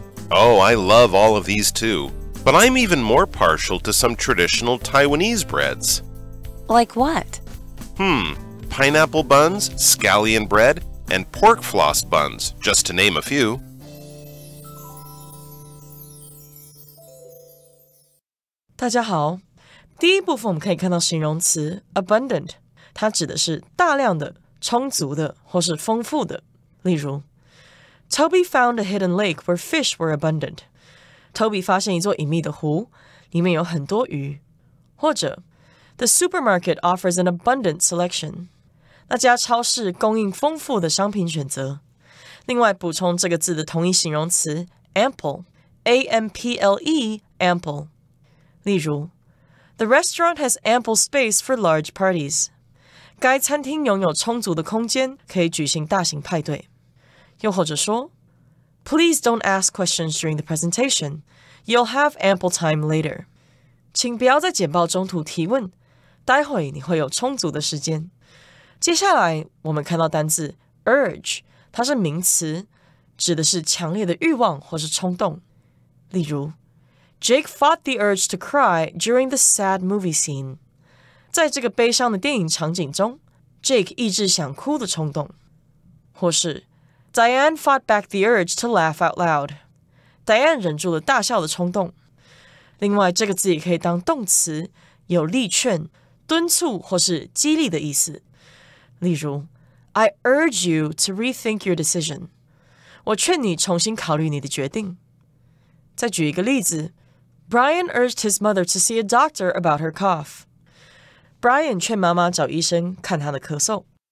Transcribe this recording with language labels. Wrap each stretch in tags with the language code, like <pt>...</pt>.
<en>Oh, I love all of these too. But I'm even more partial to some traditional Taiwanese breads. Like what? Pineapple buns, scallion bread, and pork floss buns, just to name a few.</en> <zh>大家好，第一部分我们可以看到形容词 abundant， 它指的是大量的、充足的或是丰富的。例如</zh> <en>Toby found a hidden lake where fish were abundant。</en> <zh>Toby 发现一座隐秘的湖，里面有很多鱼。或者</zh> <en>The supermarket offers an abundant selection。</en> <zh>那家超市供应丰富的商品选择。另外补充这个字的同义形容词 ample， A-M-P-L-E ample。例如</zh> <en>The restaurant has ample space for large parties。</en> <zh>该餐厅拥有充足的空间，可以举行大型派对。又或者说</zh> <en>Please don't ask questions during the presentation. You'll have ample time later.</en> <zh>请不要在简报中途提问，待会你会有充足的时间。接下来我们看到单字 urge， 它是名词，指的是强烈的欲望或是冲动。例如</zh> <en>Jake fought the urge to cry during the sad movie scene.</en> <zh>在这个悲伤的电影场景中 ，Jake 抑制想哭的冲动。或是</zh> <en>Diane fought back the urge to laugh out loud.</en> <zh>Diane 忍住了大笑的冲动。另外，这个字也可以当动词，有力劝、敦促或是激励的意思。例如</zh> <en>I urge you to rethink your decision.</en> <zh>我劝你重新考虑你的决定。再举一个例子</zh> <en>Brian urged his mother to see a doctor about her cough.</en> <zh>Brian 劝妈妈找医生看她的咳嗽。</zh>